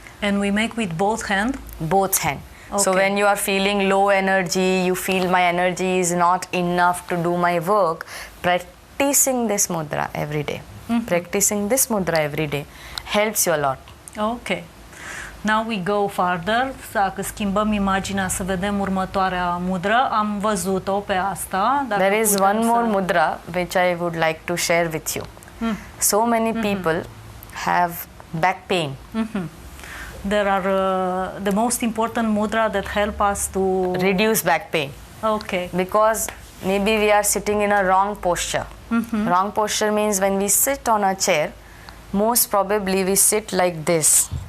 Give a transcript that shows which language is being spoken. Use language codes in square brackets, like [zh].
[en] And we make with both hands? Both hands. Okay. So when you are feeling low energy, you feel my energy is not enough to do my work, practicing this mudra every day. Practicing this mudra every day helps you a lot. Ok. Now we go further. [ro] Dacă schimbăm imaginea să vedem următoarea mudră, am văzut-o pe asta. [en] There is one more mudra which I would like to share with you. So many people have back pain. There are the most important mudra that help us to reduce back pain. Okay. Because maybe we are sitting in a wrong posture. Wrong posture means when we sit on a chair, most probably we sit like this.